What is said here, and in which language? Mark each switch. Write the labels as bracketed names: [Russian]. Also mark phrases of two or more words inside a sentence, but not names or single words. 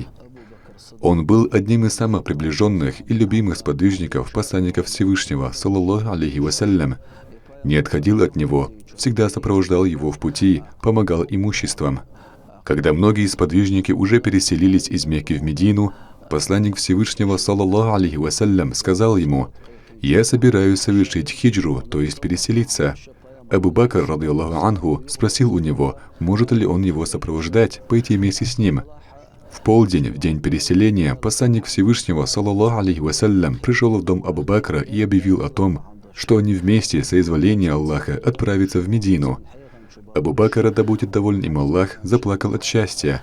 [Russian] Он был одним из самых приближенных и любимых сподвижников посланника Всевышнего, [Arabic] صلى الله عليه وسلم, [Russian] не отходил от него, всегда сопровождал его в пути, помогал имуществом. Когда многие сподвижники уже переселились из Мекки в Медину, посланник Всевышнего, [Arabic] صلى الله عليه وسلم, [Russian] сказал ему: «Я собираюсь совершить хиджру, то есть переселиться». Абу Бакр, [Arabic] رضي الله عنه, [Russian] спросил у него, может ли он его сопровождать, пойти вместе с ним. В полдень, в день переселения, посланник Всевышнего, [Arabic] صلى الله عليه وسلم, [Russian] пришел в дом Абу Бакра и объявил о том, что они вместе, соизволения Аллаха, отправятся в Медину. Абу Бакр, да будет доволен им Аллах, заплакал от счастья.